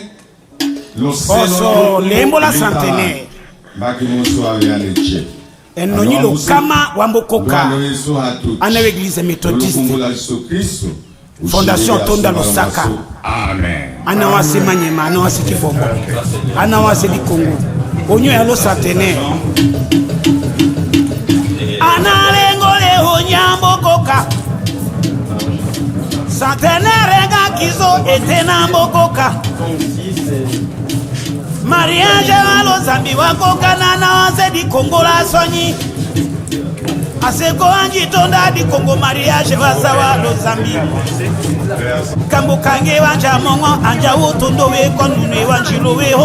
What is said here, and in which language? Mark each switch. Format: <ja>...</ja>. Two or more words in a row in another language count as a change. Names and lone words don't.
<tll>Oso lembo la centenaire baki muso ayane che enonyilo kama wambokoka ana</tll> <fr>l'église méthodiste</fr> <tll>Fondation Tonda Lusaka. Amen. Ana wasi Manyema, ana wasi Kibombo, ana wasi Likongo. Onyo ya lo centenaire. Ana lengole onyambo koka. Centenaire ga kizo etena mbokoka. Mariage walo zambi wakoka na wase di Kongo la sonyi. Aseko anji tonda di Kongo mariage wasawa lo zambi. Kambo kange wanja mongo anja utondo we konune wanjilo we ho.</tll>